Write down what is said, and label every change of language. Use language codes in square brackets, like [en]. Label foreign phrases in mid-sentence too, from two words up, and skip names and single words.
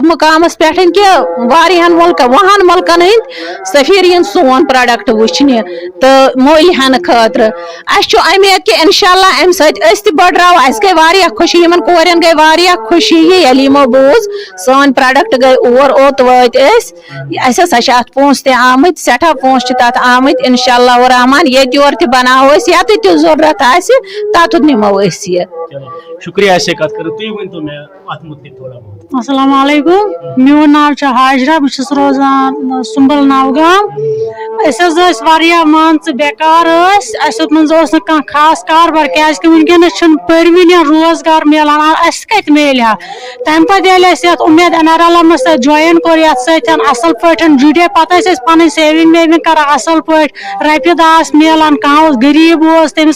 [ks] مُقامس پٮ۪ٹھ کہِ واریاہن مُلکن 20 مُلکن ہٕنٛدۍ سفیر یِن سون پروڈکٹ وٕچھنہِ تہٕ مٔلۍ ہٮ۪نہٕ خٲطرٕ اَسہِ چھُ اُمید کہِ [ar] انشاء اللہ [ks] امہِ سۭتۍ أسۍ تہِ بٔڑراو اَسہِ گٔے واریاہ خوشی یِمن کورٮ۪ن گٔے واریاہ خوشی ییٚلہِ یِمو بوٗز سٲنۍ پروڈکٹ گٔے اور اوٚت وٲتۍ أسۍ اَسہِ ہسا چھِ اتھ پونٛسہٕ تہِ آمٕتۍ سٮ۪ٹھاہ پونٛسہٕ چھِ تتھ آمٕتۍ [ar] انشاء اللہ الرحمان [ks] ییٚتہِ یورٕ تہِ بناوو أسۍ ییٚتہِ تہِ ضروٗرت آسہِ تتُت نِمو أسۍ یہِ شُکریہ اَسہِ کتھ کٔرِتھ تُہۍ ؤنۍتو مےٚ اتھ مُتعلِق تھوڑا بہت [ar] السلام علیکم [ks] میون ناو چھُ حاجرہ بہٕ چھَس روزان سُمبل نوگام أسۍ حظ ٲسۍ واریاہ مان ژٕ بیکار ٲسۍ اَسہِ منٛز اوس نہٕ کانٛہہ خاص کاربار کیازِ کہِ وٕنکیٚنس چھُنہٕ پٔرۍوٕنۍ یا روزگار میلان اَسہِ کَتہِ میلہِ ہا تَمہِ پَتہٕ ییٚلہِ اَسہِ یَتھ اُمید انارالمس سۭتۍ جویِن کوٚر یَتھ سۭتۍ اَصٕل پٲٹھۍ جُڑے پَتہٕ ٲسۍ أسۍ پَنٕنۍ سیوِنٛگ ویوِنٛگ کران اَصٕل پٲٹھۍ رۄپیہِ دہ آسہٕ میلان کانٛہہ اوس غریٖب اوس تٔمِس